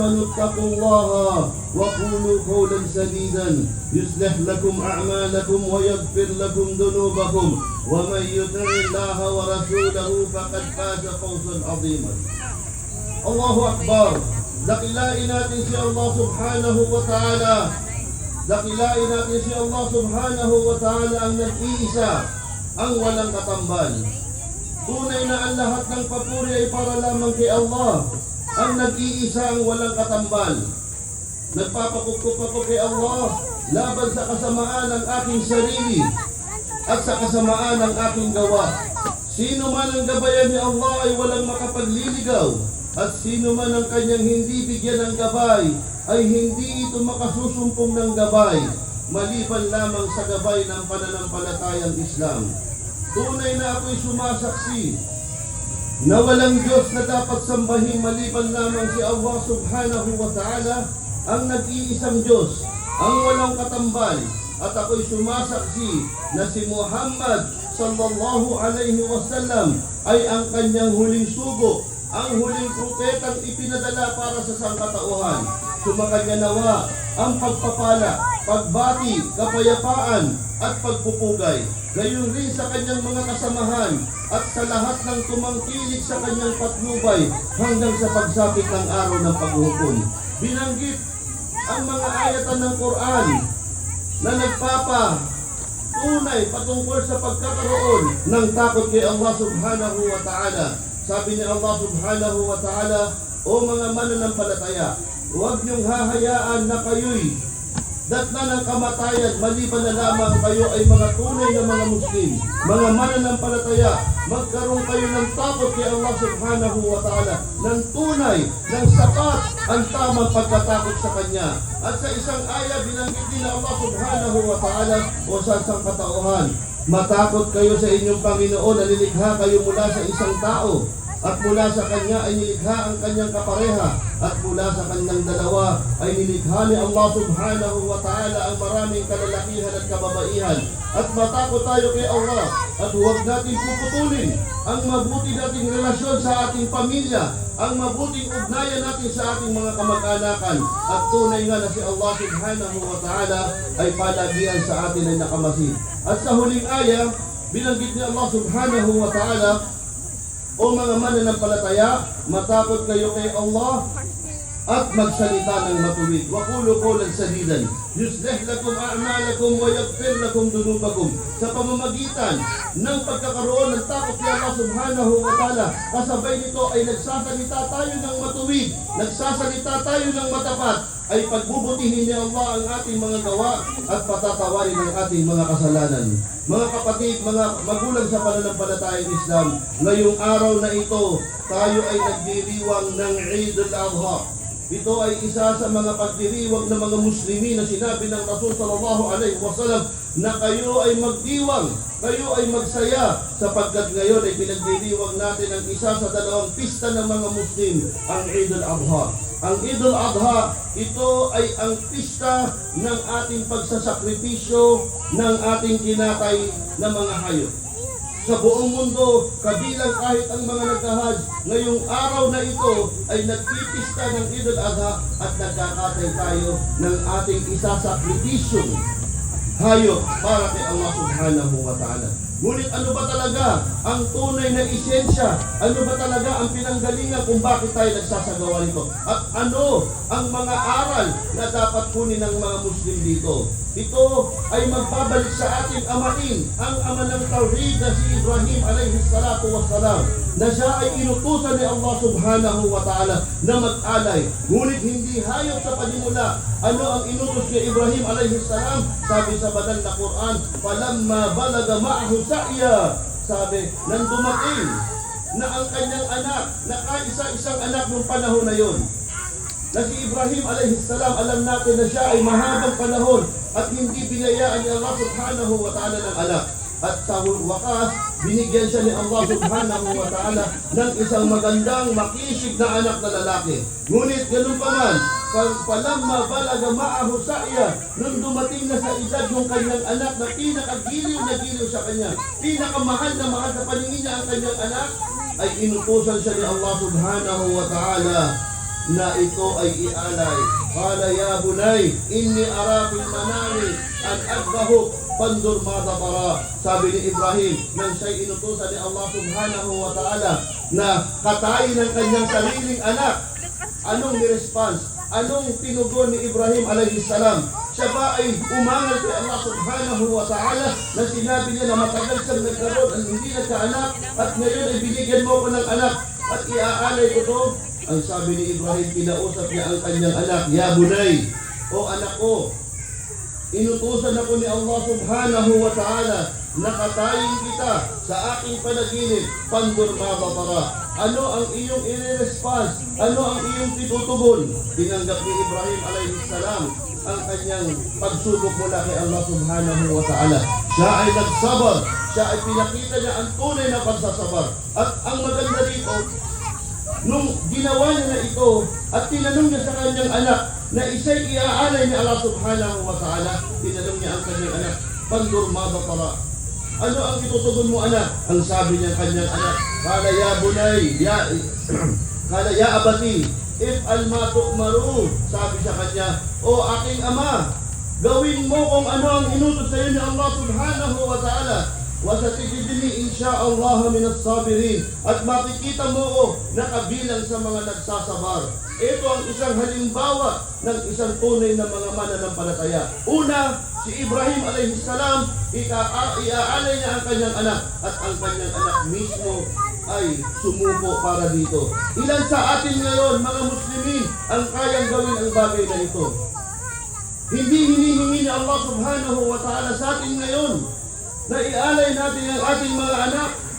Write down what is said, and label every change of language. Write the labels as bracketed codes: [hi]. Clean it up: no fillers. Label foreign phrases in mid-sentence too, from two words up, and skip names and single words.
[ar] اتقوا الله وقولوا قولا سديدا يصلح لكم أعمالكم ويغفر لكم ذنوبكم ومن يطع الله ورسوله فقد فاز فوزا عظيما. الله أكبر. [tl] Dakilain natin si Allah [ar] سبحانه وتعالى. [tl] Dakilain natin si Allah [ar] سبحانه وتعالى [tl] ang nag-iisa, ang walang katambal. Tunay na ang lahat ng papuri ay para lamang kay Allah, ang nag-iisa, ang walang katambal. Nagpapakupkup ako kay Allah laban sa kasamaan ng aking sarili at sa kasamaan ng aking gawa. Sino man ang gabayan ni Allah ay walang makapagliligaw, at sino man ang kanyang hindi bigyan ng gabay ay hindi ito makasusumpong ng gabay, maliban lamang sa gabay ng pananampalatayang Islam. Tunay na ako'y sumasaksi na walang Diyos na dapat sambahin maliban lamang si Allah [ar] سبحانه وتعالى, [tl] ang nag-iisang Diyos, ang walang katambal. At ako'y sumasaksi na si Muhammad [ar] صلى الله عليه وسلم [tl] ay ang kanyang huling sugo, ang huling propetang ipinadala para sa sangkatauhan. Sumakanya nawa ang pagpapala, pagbati, kapayapaan at pagpupugay, gayon rin sa kanyang mga kasamahan at sa lahat ng tumangkilik sa kanyang patnubay hanggang sa pagsapit ng araw ng paghukom. Binanggit ang mga ayatan ng Quran na nagpapatunay patungkol sa pagkakaroon ng takot kay Allah [ar] سبحانه وتعالى. [tl] Sabi ni Allah [ar] سبحانه وتعالى, [tl] o mga mananampalataya, huwag niyong hahayaan na kayo'y datna ng kamatayan maliban na lamang kayo ay mga tunay na mga Muslim, mga mananampalataya. Magkaroon kayo ng takot kay Allah [ar] سبحانه وتعالى, [tl] ng tunay, ng sapat ang tamang pagkatakot sa Kanya. At sa isang aya, binanggit din na Allah [ar] سبحانه وتعالى [tl] o sa sangkatauhan, matakot kayo sa inyong Panginoon na nilikha kayo mula sa isang tao, at mula sa Kanya ay nilikha ang Kanyang kapareha, at mula sa Kanyang dalawa ay nilikha ni Allah [ar] سبحانه وتعالى [tl] ang maraming kalalakihan at kababaihan. At matakot tayo kay Allah, at huwag natin puputulin ang mabuti nating relasyon sa ating pamilya, ang mabuting ugnayan natin sa ating mga kamag-anakan. At tunay nga na si Allah [ar] سبحانه وتعالى [tl] ay palagian sa atin ay nakamasid. At sa huling aya, binanggit ni Allah [ar] سبحانه وتعالى, [tl] o mga mananampalataya, matakot kayo kay Allah at magsalita ng matuwid. [ar] وقولوا قولا سديدا يصلح لكم أعمالكم ويغفر لكم ذنوبكم. [tl] Sa pamamagitan ng pagkakaroon ng takot kay Allah [ar] سبحانه وتعالى, [tl] kasabay nito ay nagsasalita tayo ng matuwid, nagsasalita tayo ng matapat, ay pagbubutihin ni Allah ang ating mga gawa at patatawarin ang ating mga kasalanan. Mga kapatid, mga magulang sa pananampalatayang Islam, ngayong araw na ito, tayo ay nagdiriwang ng Eid al-Adha. Ito ay isa sa mga pagdiriwang ng mga Muslimin na sinabi ng Rasul [ar] صلى الله عليه وسلم [tl] na kayo ay magdiwang, kayo ay magsaya, sapagkat ngayon ay pinagdiriwang natin ang isa sa dalawang pista ng mga Muslim, ang Eid al-Adha. Ang Eid al-Adha, ito ay ang pista ng ating pagsasakripisyo ng ating kinatay na mga hayop. Sa buong mundo, kabilang kahit ang mga nagkahaj, ngayong araw na ito ay nagpipista ng Eid al-Adha at nagkakatay tayo ng ating isasakripisyong hayop para kay Allah [ar] سبحانه وتعالى. [tl] Ngunit ano ba talaga ang tunay na esensya? Ano ba talaga ang pinanggalingan kung bakit tayo nagsasagawa nito? At ano ang mga aral na dapat kunin ng mga Muslim dito? Ito ay magbabalik sa ating amain, ang ama ng Tawhid na si Ibrahim [ar] عليه الصلاة والسلام, [tl] na siya ay inutusan ni Allah [ar] سبحانه وتعالى [tl] na mag-alay. Ngunit hindi hayop sa panimula. Ano ang inutos ni Ibrahim [ar] عليه السلام? [tl] Sabi sa banal na Quran, [ar] "فلما بلغ معه السعي." [tl] Sabi, nang dumating na ang kanyang anak, na kaisa-isang anak ng panahon na yon, na si Ibrahim [ar] عليه السلام, [tl] alam natin na siya ay mahabang panahon at hindi binayaan ni Allah [ar] سبحانه وتعالى [tl] ng anak. At sa wakas, binigyan siya ni Allah [ar] سبحانه وتعالى [tl] ng isang magandang makisig na anak na lalaki. Ngunit ganun pa man, [ar] فلما بلغ معه السعي, [tl] nung dumating na sa edad ng kanyang anak na pinakagiliw na giliw sa kanya, pinakamahal na mahal sa paningin niya ang kanyang anak, ay inutusan siya ni Allah [ar] سبحانه وتعالى [tl] na ito ay ialay. [ar] قال يا بني إني أرى في المنام أني أذبحك فانظر ماذا ترى. [tl] Sabi ni Ibrahim, nang siya'y inutusan ni Allah [ar] سبحانه وتعالى [tl] na katayin ang kanyang sariling anak, anong ni-response? Anong tinugon ni Ibrahim [ar] عليه السلام? [tl] Siya ba ay umangal kay Allah [ar] سبحانه وتعالى [tl] na sinabi niya na matagal siyang nagkaroon at hindi nagkaanak at ngayon ay binigyan mo ko ng anak at iaalay ko to? Ang sabi ni Ibrahim, kinausap niya ang kanyang anak, [ar] يا بني, [tl] o anak ko, inutusan ako ni Allah [ar] سبحانه وتعالى [tl] na katayin kita sa aking panaginip, [ar] فانظر ماذا ترى. [tl] Ano ang iyong i-response? Ano ang iyong titutugon? Tinanggap ni Ibrahim [ar] عليه السلام [tl] ang kanyang pagsubok mula kay Allah [ar] سبحانه وتعالى. [tl] Siya ay nagsabar. Siya ay pinakita niya ang tunay na pagsasabar. At ang maganda dito, nung ginawa niya na ito at tinanong niya sa kanyang anak na isa'y iaalay ni Allah [ar] سبحانه وتعالى, [tl] tinanong niya ang kanyang anak, [ar] فانظر ماذا ترى. [tl] Ano ang itutugon mo, anak? Ang sabi niya kanyang anak, [ar] قال يا بني قال يا أبت افعل ما تؤمر, [tl] sabi sa kanya, o aking ama, gawin mo kung ano ang inutos sa iyo ni Allah [ar] سبحانه وتعالى. وستجدني إن شاء الله من الصابرين. [tl] At makikita mo ko na kabilang sa mga nagsasabar. Ito ang isang halimbawa ng isang tunay na mga mananampalataya. Una, si Ibrahim [ar] عليه السلام, [tl] iaalay niya ang kanyang anak at ang kanyang anak mismo ay sumuko para dito. Ilan sa atin ngayon, mga Muslimin, ang kayang gawin ang bagay na ito? Hindi hinihingi ni Allah [ar] سبحانه وتعالى [tl] sa atin ngayon na ialay natin ang ating mga anak.